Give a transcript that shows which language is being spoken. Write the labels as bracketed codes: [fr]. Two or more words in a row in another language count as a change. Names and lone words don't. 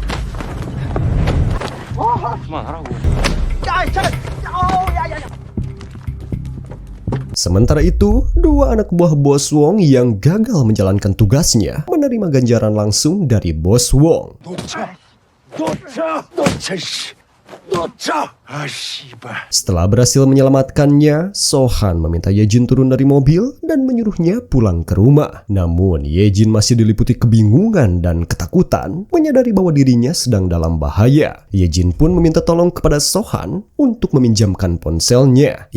[ko] 그만하라고. [id] Sementara itu, dua anak buah Bos Wong yang gagal menjalankan tugasnya menerima ganjaran langsung dari Bos Wong. [ko] 놓쳐 씨. 놓쳐! 아, 씨발. [id] Setelah berhasil menyelamatkannya, Sohan meminta Yejin turun dari mobil dan menyuruhnya pulang ke rumah. Namun, Yejin masih diliputi kebingungan dan ketakutan, menyadari bahwa dirinya sedang dalam bahaya. Yejin pun meminta tolong kepada Sohan untuk meminjamkan ponselnya.